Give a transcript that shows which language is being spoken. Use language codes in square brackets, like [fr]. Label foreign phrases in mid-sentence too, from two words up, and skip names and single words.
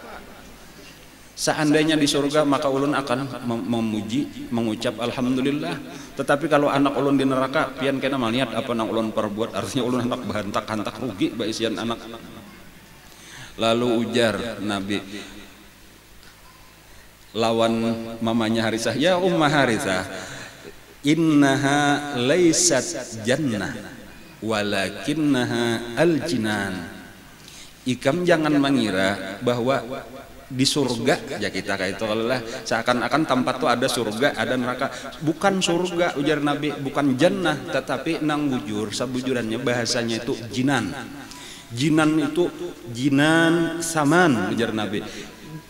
[bjn] Seandainya di surga maka ulun akan memuji, mengucap alhamdulillah. Tetapi kalau anak ulun di neraka, pian kena melihat apa nang ulun perbuat. Artinya ulun hendak bahantak-hantak rugi baisian anak. Lalu ujar Nabi lawan mamanya Harithah, ya Ummah Harithah, [ar] إنها ليست جنة ولكنها الجنان. [bjn] Ikam jangan mengira bahwa di surga ya kita kayak itu, Allah seakan-akan tempat tuh ada surga, ada neraka. Bukan surga ujar Nabi, bukan jannah, tetapi nang bujur sabujurannya bahasanya itu jinan. Jinan itu jinan saman ujar Nabi.